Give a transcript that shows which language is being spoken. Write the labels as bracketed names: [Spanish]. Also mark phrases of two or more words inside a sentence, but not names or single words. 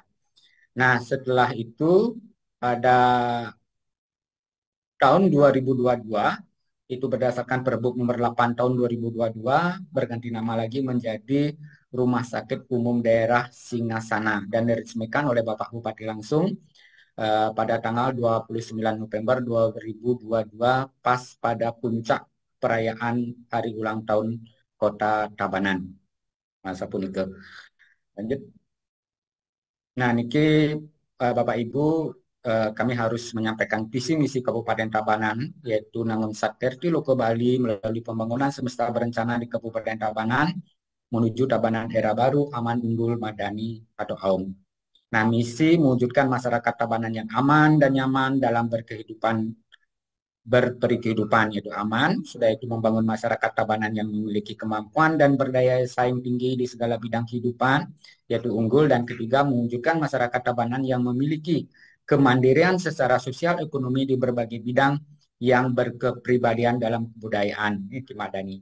[Indonesian] Nah, setelah itu pada tahun 2022 itu berdasarkan Perbup nomor 8 tahun 2022 berganti nama lagi menjadi Rumah Sakit Umum Daerah Singasana dan diresmikan oleh Bapak Bupati langsung pada tanggal 29 November 2022 pas pada puncak perayaan hari ulang tahun Kota Tabanan. Masa pun itu. Lanjut. Nah, niki Bapak Ibu kami harus menyampaikan visi misi Kabupaten Tabanan yaitu nangun sakerti loko Bali melalui pembangunan semesta berencana di Kabupaten Tabanan menuju Tabanan era baru aman unggul madani atau AUM. Nah, misi mewujudkan masyarakat Tabanan yang aman dan nyaman dalam berkehidupan yaitu aman, sudah itu membangun masyarakat Tabanan yang memiliki kemampuan dan berdaya saing tinggi di segala bidang kehidupan yaitu unggul, dan ketiga mewujudkan masyarakat Tabanan yang memiliki kemandirian secara sosial ekonomi di berbagai bidang yang berkepribadian dalam kebudayaan ini Madani.